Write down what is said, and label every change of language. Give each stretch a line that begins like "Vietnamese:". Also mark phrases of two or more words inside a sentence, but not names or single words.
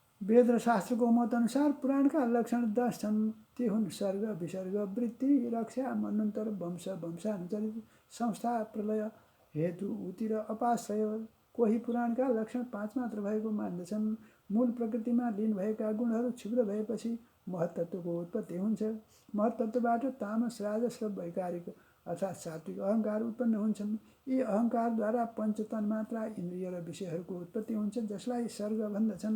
Nepali: वेद र शास्त्रको मत अनुसार पुराणका लक्षण 10 छन्। ती हुन् सर्ग, विसर्ग, वृत्ति, रक्षा, मनन्तर, वंश, वंशानुचरित, संस्था, प्रलय, हेतु, उति र अपाश्रय। कोही पुराणका लक्षण 5 मात्र भएको मान्दछन्। मूल प्रकृतिमा लीन भएका गुणहरू क्षुद्र भएपछि महत्तत्वको उत्पत्ति हुन्छ। महत्तत्वबाट तामस, राजस र वैकारिक अर्थात् सात्विक अहङ्कार उत्पन्न हुन्छन्। यी अहङ्कारद्वारा पञ्चतन्मात्रा इन्द्रिय र विषयहरूको उत्पत्ति हुन्छ, जसलाई सर्ग भन्दछन्।